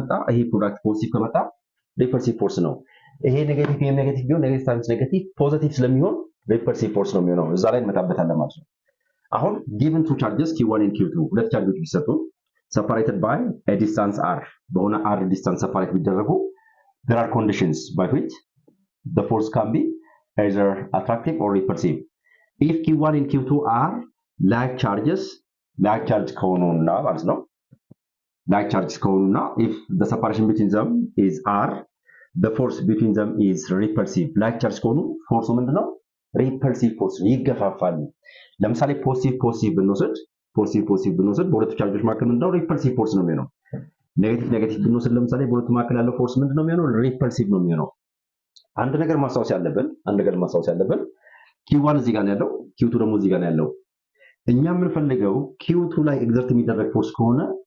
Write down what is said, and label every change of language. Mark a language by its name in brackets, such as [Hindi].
[Amharic] ይሄ ፕሮዳክት ፖዚቲቭ ከመጣ ሪፐልሲቭ ፎርስ ነው። ይሄ ኔጌቲቭ ቢሆን ኔጌቲቭ ታይምስ ኔጌቲቭ ፖዚቲቭ ስለሚሆን ሪፐልሲቭ ፎርስ ነው የሚሆነው። እዛ ላይ እንመጣበታለን ማለት ነው። አሁን [English] given two charges q1 and q2 [Amharic] ሁለት ቻርጆች ቢሰጡ [English] separated by a distance r [Amharic] በሆነ r distance separate ቢደረጉ [English] there are conditions by which the force can be either attractive or repulsive. If q1 and q2 are like charge [Amharic] ከሆኑና ማለት ነው [English] like charges [Amharic] ከሆኑና [English] if the separation between them is r the force between them is repulsive. [Amharic] like charge ከሆኑ ፎርሱ ምንድነው repulsive force ይገፋፋሉ። ለምሳሌ ፖዚቲቭ ብንወስድ በሁለቱ ቻርጆች መካከል ምንድነው repulsive force ነው የሚሆነው። ኔጌቲቭ ብንወስድ ለምሳሌ በሁለቱ መካከል ያለው ፎርስ ምንድነው የሚሆነው repulsive ነው የሚሆነው። አንድ ነገር ማስታወስ ያለብን q1 እዚህ ጋር ነው ያለው q2 ደግሞ እዚህ ጋር ነው ያለው። እኛ የምንፈልገው q2 ላይ ኤግዘርት የሚደረግ ፎርስ ከሆነ